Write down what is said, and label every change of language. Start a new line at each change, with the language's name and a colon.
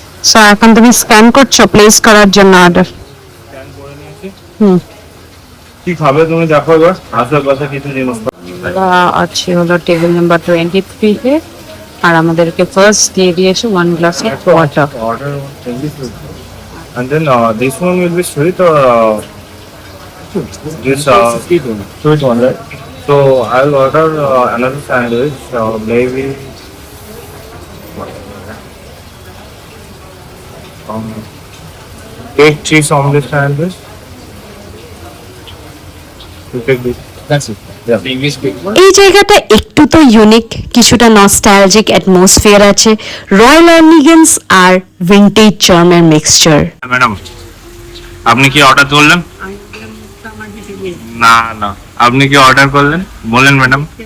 Bangla: So এখন তুমি scan করছো প্লেস করার জন্য অর্ডার। স্ক্যান করে নিয়েছি। কি খাবে তুমি দেখো এবার, আশেপাশে কিছু জিনিস আছে হলো টেবিল নাম্বার 23 তে, আর আমাদেরকে ফার্স্ট দিয়ে দিয়েছে 1 glass of water.
English: order and then this one will be sweet or this sweet one, right? So I'll order another sandwich, maybe egg cheese omelette sandwich. You take this. That's it. Yeah.
Bangla: এই জায়গাটা একটু তো unique, কিছুটা nostalgic atmosphere আছে, royal elegance আর vintage চার্মের mixture. Madam আপনি কি order করলেন? না না, আপনি কি অর্ডার করলেন বলেন ম্যাডাম।